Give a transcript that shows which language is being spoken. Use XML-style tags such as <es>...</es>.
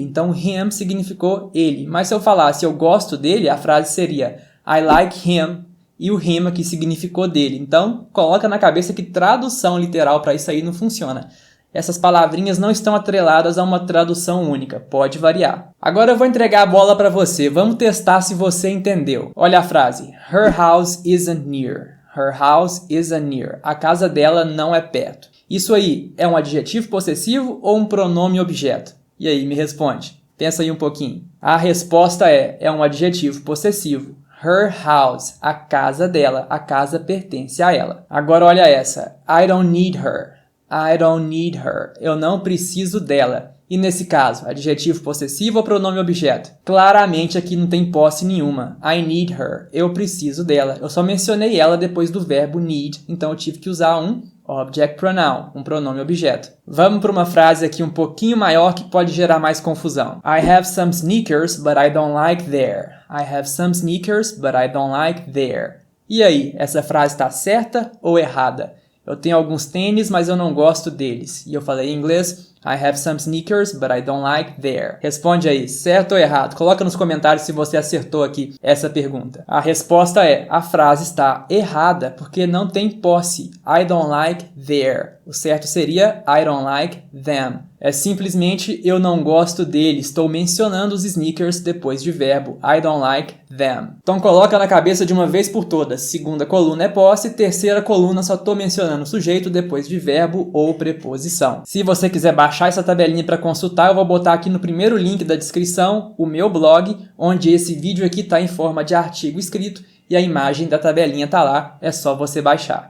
<pt>Então him significou ele. Mas se eu falasse eu gosto dele, a frase seria</pt> <en>I like him.</en> <pt>E o him aqui significou dele. Então coloca na cabeça que tradução literal para isso aí não funciona. Essas palavrinhas não estão atreladas a uma tradução única, pode variar. Agora eu vou entregar a bola para você, vamos testar se você entendeu. Olha a frase,</pt> <en>her house isn't near. Her house isn't near.</en> <pt>A casa dela não é perto. Isso aí é um adjetivo possessivo ou um pronome objeto? E aí, me responde. Pensa aí um pouquinho. A resposta é um adjetivo possessivo.</pt> <en>Her house,</en> <pt>a casa dela, a casa pertence a ela. Agora olha essa,</pt> <en>I don't need her. I don't need her.</en> <pt>Eu não preciso dela. E nesse caso, adjetivo possessivo ou pronome objeto? Claramente aqui não tem posse nenhuma.</pt> <en>I need her.</en> <pt>Eu preciso dela. Eu só mencionei ela depois do verbo need, então eu tive que usar um</pt> <en>object pronoun,</en> <pt>um pronome objeto. Vamos para uma frase aqui um pouquinho maior que pode gerar mais confusão.</pt> <en>I have some sneakers, but I don't like there. I have some sneakers, but I don't like there.</en> <pt>E aí, essa frase está certa ou errada? Eu tenho alguns tênis, mas eu não gosto deles. E eu falei em inglês,</pt> <en>I have some sneakers, but I don't like there.</en> <pt>Responde aí, certo ou errado? Coloca nos comentários se você acertou aqui essa pergunta. A resposta é, a frase está errada, porque não tem posse.</pt> <en>I don't like there.</en> <pt>O certo seria,</pt> <en>I don't like them.</en> <pt>É simplesmente, eu não gosto deles. Estou mencionando os sneakers depois de verbo.</pt> <en>I don't like them.</en> <pt>Então coloca na cabeça de uma vez por todas. Segunda coluna é posse, terceira coluna só estou mencionando o sujeito depois de verbo ou preposição. Se você quiser baixar essa tabelinha para consultar, eu vou botar aqui no primeiro link da descrição o meu blog, onde esse vídeo aqui está em forma de artigo escrito e a imagem da tabelinha tá lá, é só você baixar.</pt>